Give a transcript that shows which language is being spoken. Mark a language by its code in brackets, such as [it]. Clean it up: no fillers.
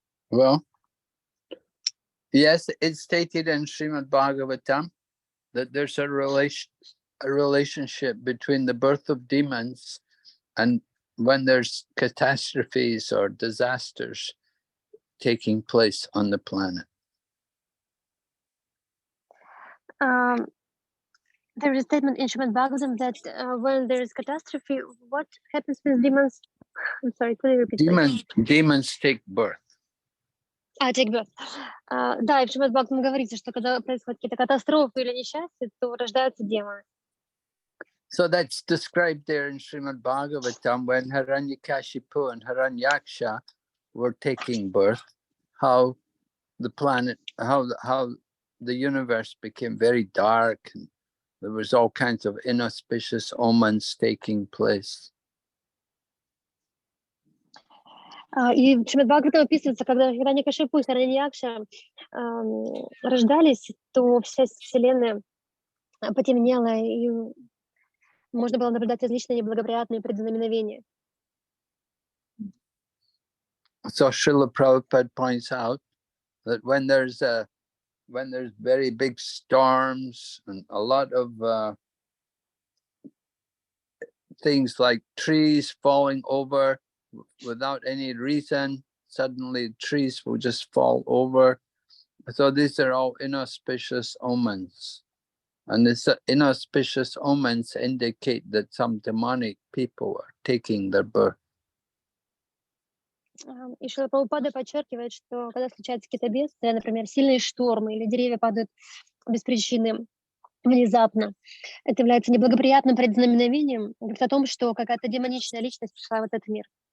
[en] Well, yes, it's stated in Srimad Bhagavatam that there's a relationship between the birth of demons and when there's catastrophes or disasters taking place on the planet. There is a statement in Srimad Bhagavatam that when there is catastrophe, what happens with demons? I'm sorry, could you repeat? Demons take birth. Take birth. [ru] Да, и в Шримад Бхагаватам говорится, что когда происходят какие-то катастрофы или несчастья, то рождаются демоны. [en] So that's described there in Srimad Bhagavatam when Hiranyakashipu and Hiranyaksha were taking birth, how the planet, how the universe became very dark and there was all kinds of inauspicious omens taking place. [ru] И в Шримад Бхагаватам описывается, когда Хираньякашипу и Хираньякша рождались, то вся вселенная потемнела, и можно было наблюдать различные неблагоприятные предзнаменовения. [en] So Srila Prabhupada points out that when there's very big storms and a lot of things like trees falling over without any reason, suddenly trees will just fall over. So these are all inauspicious omens. And these inauspicious omens indicate that some demonic people are taking their birth. [ru] И Шрила Прабхупада подчеркивает, что когда случаются какие-то бедствия, например, сильные штормы или деревья падают без причины внезапно, это является неблагоприятным предзнаменовением, говорит о том, что какая-то демоничная личность пришла в этот мир.